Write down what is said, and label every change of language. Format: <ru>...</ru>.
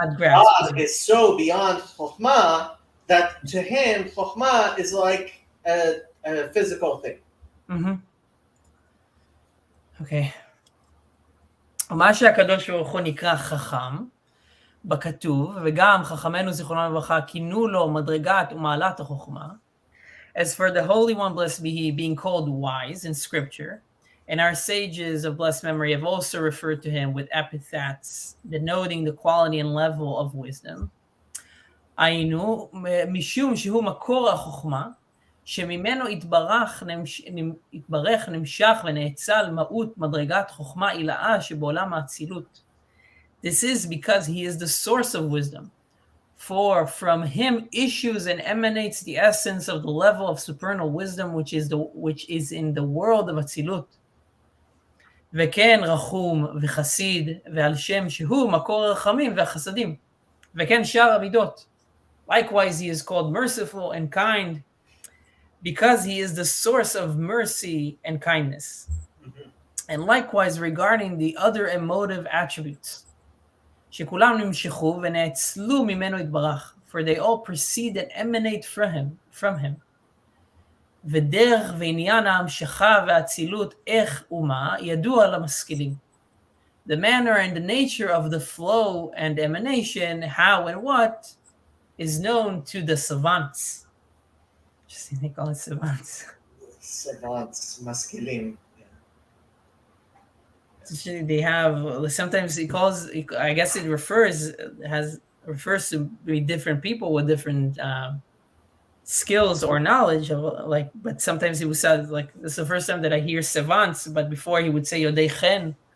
<en>God is so beyond chokhmah that to him chokhmah is like a physical thing. Okay.</en> <he>מה שהקדוש ברוך הוא נקרא חכם בכתוב, וגם חכמנו זיכרונם לברכה כינו לו מדרגת ומעלת החוכמה.</he> <en>As for the Holy One, blessed be He, being called wise in Scripture, and our sages of blessed memory have also referred to him with epithets denoting the quality and level of wisdom.</en> <he>היינו, משום שהוא מקור החוכמה, שממנו התברך, נמשך ונאצל מהות מדרגת חוכמה עילאה שבעולם האצילות.</he> <en>This is because he is the source of wisdom. For from him issues and emanates the essence of the level of supernal wisdom which is in the world of Atzilut.</en> <he>וכן רחום וחסיד ועל שם שהוא מקור הרחמים והחסדים. וכן שאר המידות.</he> <en>Likewise he is called merciful and kind because he is the source of mercy and kindness. And likewise regarding the other emotive attributes.</en> <he>שכולם נמשכו ונאצלו ממנו יתברך,</he> <en>for they all proceed and emanate from him.</en> <he>ודרך ועניין ההמשכה והאצילות איך ומה ידוע למשכילים.</he> <en>The manner and the nature of the flow and emanation, how and what, is known to the savants. Just they call it savants. Savants, משכילים. They have, sometimes he calls, I guess it refers to be different people with different skills or knowledge of, like, but sometimes he would say, like, this is the first time that I hear savants, but before he would say Yodei Chen.</en>